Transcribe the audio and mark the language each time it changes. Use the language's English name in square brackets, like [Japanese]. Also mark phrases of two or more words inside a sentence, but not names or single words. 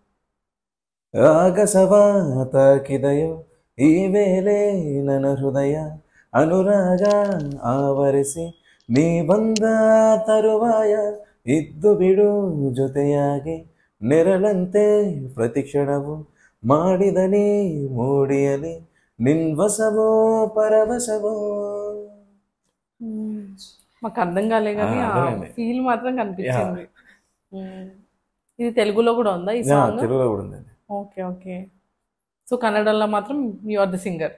[Kannada] ಆಗಸವ ತಾಕಿದೆಯೋ ಈ ವೇಳೆ ನನ್ನ ಹೃದಯ ಅನುರಾಗ ಆವರಿಸಿ ನೀ ಬಂದ ತರುವಾಯ ಇದ್ದು ಬಿಡು ಜೊತೆಯಾಗಿ ನೆರಳಂತೆ ಪ್ರತಿಕ್ಷಣವು ಮಾಡಿದ ನೀ ಮೂಡಿಯಲಿ ನಿನ್ವಶವೋ ಪರವಶವೋ. [Telugu] మాకు అర్థం కాలే కానీ ఫీల్ మాత్రం కనిపించింది. ఇది తెలుగులో కూడా ఉందా ఈ సాంగ్? తెలుగులో కూడా ఉంది. ఓకే ఓకే. సో కన్నడలో మాత్రం [English] you are the singer?